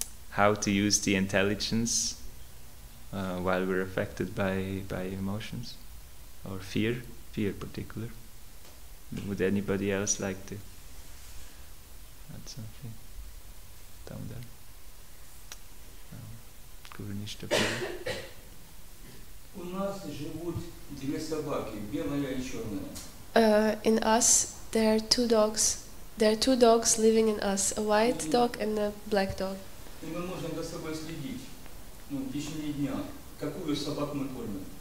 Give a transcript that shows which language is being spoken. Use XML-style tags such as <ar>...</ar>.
<en>How to use the intelligence while we're affected by emotions or fear particular. Would anybody else like to add something down there? Gurnish.</en> <ru>У нас живут две собаки, белая и черная.</ru> <en>In us, there are two dogs. There are two dogs living in us, a white dog and a black dog.</en> <ru>И мы можем за собой следить, в течение дня, какую собаку мы кормим.</ru>